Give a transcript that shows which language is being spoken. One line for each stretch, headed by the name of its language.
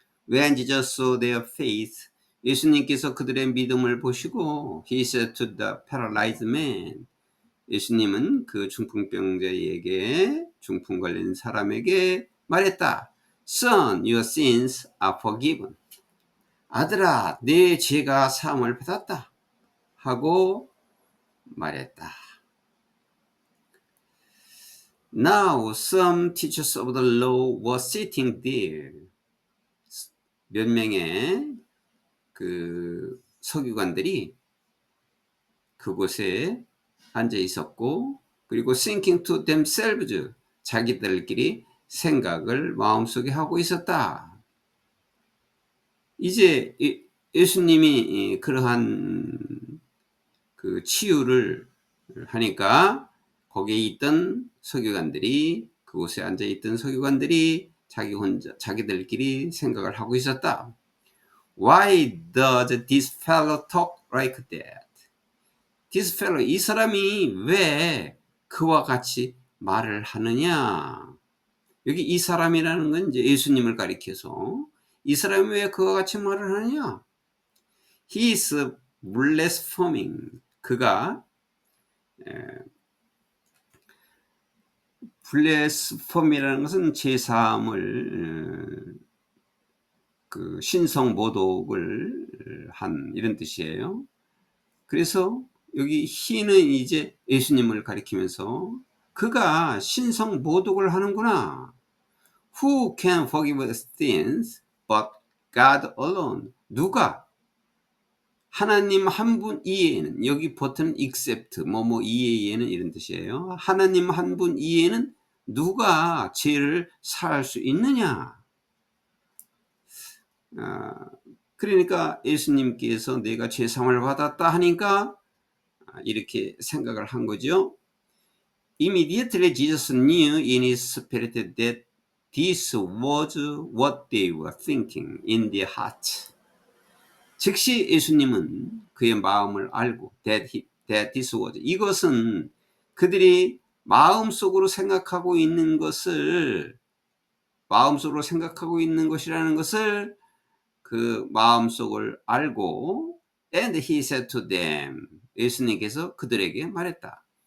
English: When Jesus saw their faith,
Korean: 예수님께서 그들의 믿음을 보시고
English: He said to the paralyzed man,
Korean: 예수님은 그 중풍병자에게, 중풍 걸린 사람에게 말했다.
English: Son, your sins are forgiven.
Korean: 아들아, 내 죄가 사함을 받았다 하고 말했다.
English: Now some teachers of the law were sitting there.
Korean: 몇 명의 그 서기관들이 그곳에 앉아 있었고, 그리고
English: thinking to themselves,
Korean: 자기들끼리 생각을 마음속에 하고 있었다. 이제 예수님이 그러한 그 치유를 하니까 거기에 있던 서기관들이, 그곳에 앉아 있던 서기관들이 자기들끼리 생각을 하고 있었다.
English: Why does this fellow talk like that? This fellow,
Korean: 이 사람이 왜 그와 같이 말을 하느냐? 여기 이 사람이라는 건 이제 예수님을 가리켜서 이 사람이 왜 그와 같이 말을 하느냐?
English: He is blaspheming.
Korean: 그가 블레스폼이라는 것은 제사함을 그 신성 모독을 한 이런 뜻이에요. 그래서 여기 he는 이제 예수님을 가리키면서 그가 신성 모독을 하는구나.
English: Who can forgive sins but God alone?
Korean: 누가? 하나님 한 분 이외에는, 여기 버튼 except 뭐뭐 이외에는 이런 뜻이에요. 하나님 한 분 이외에는 누가 죄를 사할 수 있느냐? 그러니까 예수님께서 내가 죄사함을 받았다 하니까 이렇게 생각을 한 거죠.
English: Immediately Jesus knew in his spirit that this was what they were thinking in their heart.
Korean: 즉시 예수님은 그의 마음을 알고
English: that this was,
Korean: 이것은 그들이 마음속으로 생각하고 있는 것을, 마음속으로 생각하고 있는 것이라는 것을 그 마음속을 알고,
English: and he said to them,
Korean: 예수님께서 그들에게 말했다.